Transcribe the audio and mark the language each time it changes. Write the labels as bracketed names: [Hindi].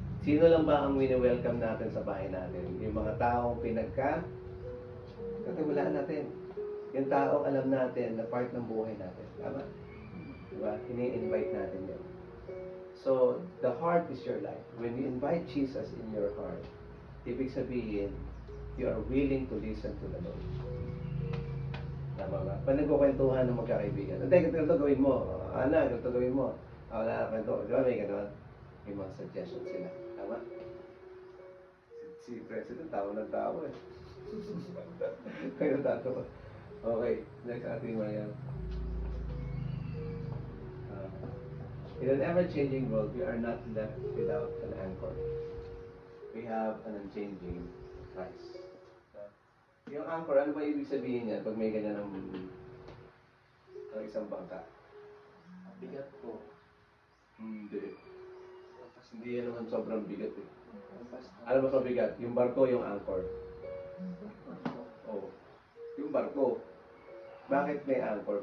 [Filipino] Sino lang ba ang wini-welcome natin sa bahay natin? Yung mga taong katiwalaan natin. Yung taong alam natin na part ng buhay natin. Tama? Diba? Ini-invite natin yun. [English] So, the heart is your life. When you invite Jesus in your heart, [Filipino] ibig sabihin, [English] you are willing to listen to the Lord. [Filipino] Tama ba? Pag nagkukwentuhan ng magkakaibigan, hindi, ganito gawin mo. Ana, ganito gawin mo. Wala, kwento. Di ba, may gano'n? May mga suggestions sila. Tama? Si President, tawa ng tawa eh. Kaya tato. Okay, next ating Mariam. [English] In an ever-changing world, we are not left without an anchor. We have an unchanging Christ. [Filipino] Yung anchor, ano ba ibig sabihin niya pag may ganyan ang isang bangka? Bigat po. Hindi. Hindi yan naman sobrang bigat eh. Ano ba mabigat? Yung barko, yung anchor. Oh. Yung barko. Bakit may anchor?